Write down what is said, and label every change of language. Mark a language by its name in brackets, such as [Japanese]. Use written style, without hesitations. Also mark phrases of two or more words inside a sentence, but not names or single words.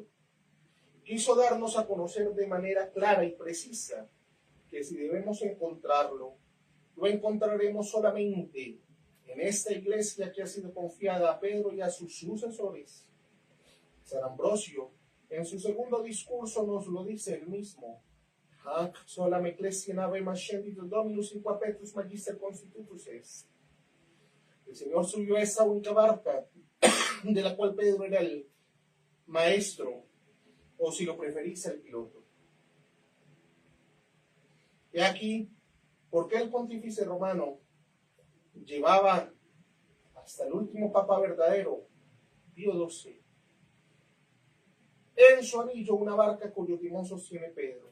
[Spanish] Quiso darnos a conocer de manera clara y precisa que si debemos encontrarlo, lo encontraremos solamente en esta iglesia que ha sido confiada a Pedro y a sus sucesores. San Ambrosio, en su segundo discurso, nos lo dice él mismo: [Latin] Hac solam ecclesia nave ascendit Dominus in qua Petrus magister constitutus est. [Spanish] El Señor subió a esa única barca, de la cual Pedro era el maestro, o si lo preferís, el piloto. Y aquí, ¿por qué el pontífice romano llevaba hasta el último papa verdadero, Pío XII, en su anillo una barca cuyo timón sostiene Pedro?